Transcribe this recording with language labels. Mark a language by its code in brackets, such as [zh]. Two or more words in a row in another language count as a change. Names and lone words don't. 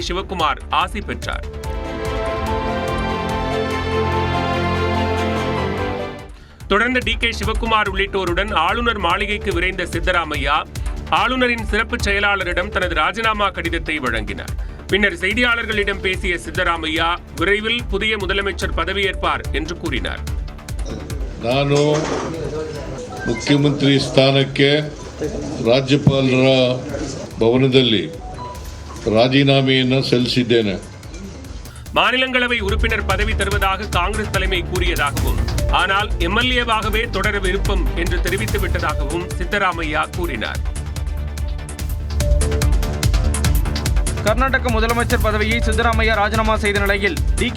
[ta] சிவகுமார் ஆசி பெற்றார். தொடர்ந்து டி.கே. சிவகுமார் உள்ளிட்டோருடன் ஆளுநர் மாளிகைக்கு விரைந்த சித்தராமையா ஆளுநரின் சிறப்பு செயலாளரிடம் தனது ராஜினாமா கடிதத்தை வழங்கினார். பின்னர் செய்தியாளர்களிடம் பேசிய சித்தராமையா விரைவில் புதிய முதலமைச்சர் பதவியேற்பார் என்று கூறினார். [kn] ನಾನು ಮುಖ್ಯಮಂತ್ರಿ ಸ್ಥಾನಕ್ಕೆ ರಾಜ್ಯಪಾಲರ ಭವನದಲ್ಲಿ ರಾಜೀನಾಮೆಯನ್ನು ಸಲ್ಲಿಸಿದ್ದೇನೆ. [ta] மாநிலங்களவை உறுப்பினர் பதவி தருவதாக காங்கிரஸ் தலைமை கூறியதாகவும், ஆனால் எம்எல்ஏவாகவே தொடர விருப்பம் என்று தெரிவித்து விட்டதாகவும் சித்தராமையா கூறினார். கர்நாடக முதலமைச்சர் பதவியை சித்தராமையா ராஜினாமா செய்த நிலையில் டி.கே.